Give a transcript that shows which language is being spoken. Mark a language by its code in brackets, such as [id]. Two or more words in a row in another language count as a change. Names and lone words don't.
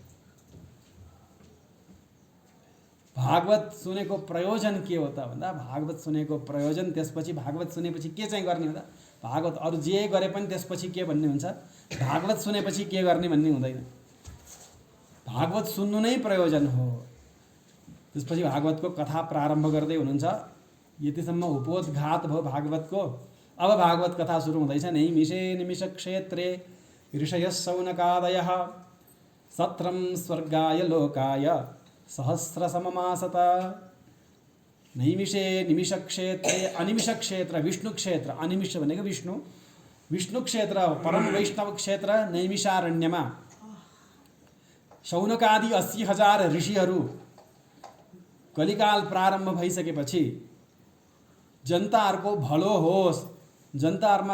[ne] भागवत सुनेको प्रयोजन के हो त भन्दा भागवत सुनेको प्रयोजन, त्यसपछि भागवत सुनेपछि के चाहिँ गर्ने भन्दा भागवत अरू जे गरे पनि त्यसपछि के भन्ने हुन्छ, भागवत सुनेपछि के गर्ने भन्ने हुँदैन। भागवत सुन्नु नै प्रयोजन हो। त्यसपछि भागवतको कथा प्रारम्भ गर्दै हुनुहुन्छ। यतिसम्म उपोद्घात भयो भागवतको। अब भागवत कथा सुरु हुँदैछ। [sa] नैमिषे निमिष क्षेत्रे ऋषयः शौनकादयः सत्रं स्वर्गाय लोकाय सहस्र सममासत। नैमिषे निमिष क्षेत्रे, [ne] अनिमिष क्षेत्र विष्णु क्षेत्र, अनिमिष भनेको विष्णु, विष्णु क्षेत्र परम वैष्णव क्षेत्र नैमिषारण्यमा शौनकादि 80,000 ऋषिहरू कलिकाल प्रारम्भ भइसकेपछि जनताहरूको भलो होस्, जनताहरूमा